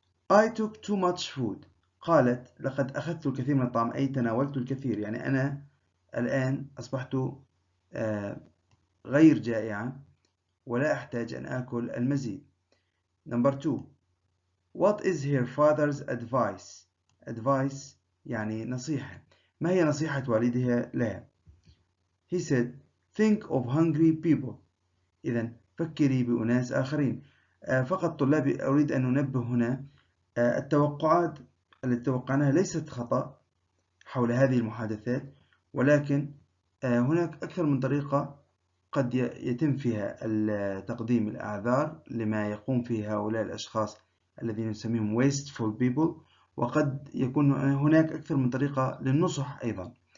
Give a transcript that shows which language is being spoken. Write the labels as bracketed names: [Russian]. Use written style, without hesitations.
[English] I took too much food. [Arabic] قالت لقد أخذت الكثير من الطعام أي تناولت الكثير، يعني أنا الآن أصبحت غير جائعة ولا أحتاج أن آكل المزيد. [English] Number 2. What is her father's advice? [Arabic] Advice يعني نصيحة. ما هي نصيحة والدها لها؟ [English] He said, think of hungry people. [Arabic] إذن فكري بأناس آخرين. فقط طلابي أريد أن ننبه هنا التوقعات التي توقعناها ليست خطأ حول هذه المحادثات، ولكن هناك أكثر من طريقة قد يتم فيها تقديم الأعذار لما يقوم فيه هؤلاء الأشخاص الذين نسميهم wasteful people، وقد يكون هناك أكثر من طريقة للنصح أيضا